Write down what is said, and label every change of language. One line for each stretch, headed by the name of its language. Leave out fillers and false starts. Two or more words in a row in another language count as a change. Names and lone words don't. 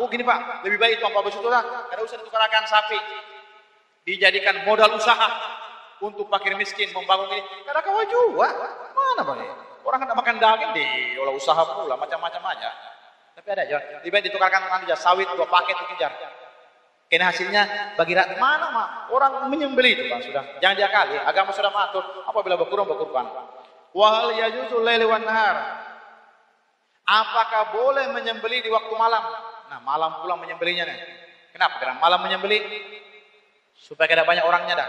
Indonesian: Oh gini Pak, lebih baik itu 14 juta.
Banjar: Kada usah ditukarakan sapi.
Indonesian: Dijadikan modal usaha untuk fakir miskin membangun ini.
Banjar: Kada kawa juga. Mana boleh? Orang kada makan daging diolah usaha pula macam-macam aja.
Indonesian: Tapi ada aja. Lebih baik ditukarkan aja sawit 2 paket itu jar.
Banjar: Kena hasilnya bagi rakyat mana mah?
Indonesian: Orang menyembelih itu Pak sudah. Jangan diakali. Agama sudah mengatur apabila berkurban.
Arabic: وهل يجوز الليل والنهار.
Indonesian: Apakah boleh menyembelih di waktu malam? Nah, malam pulang menyembelihnya nih. Kenapa? Karena malam menyembelih supaya ada banyak orangnya dah.